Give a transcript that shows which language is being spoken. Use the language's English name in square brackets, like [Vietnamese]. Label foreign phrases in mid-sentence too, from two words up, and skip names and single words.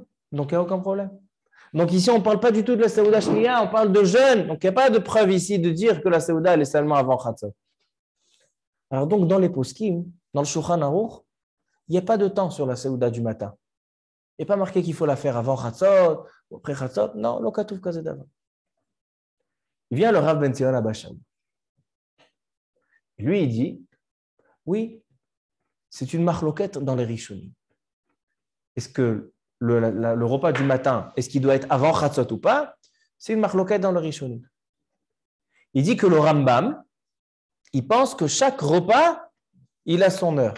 [French] Donc, il n'y a aucun problème. Donc, ici, on ne parle pas du tout de la [Hebrew] סעודה שניה, [French] on parle de jeûne. Donc, il n'y a pas de preuve ici de dire que la Seouda, elle est seulement avant Chatzot. Alors, donc, dans les poskim, dans le Shulchan Aruch, il n'y a pas de temps sur la Seouda du matin. Il n'est pas marqué qu'il faut la faire avant Chatzot ou après Chatzot. Non, [Hebrew] לא כתוב כזה דבר. [French] Il vient le Rav Ben Zion Abba Shaul. Lui, il dit, oui, c'est une marloquette dans les Rishonim. Est-ce que le repas du matin, est-ce qu'il doit être avant Chatzot ou pas? C'est une marloquette dans le Rishonim. Il dit que le Rambam, il pense que chaque repas, il a son heure.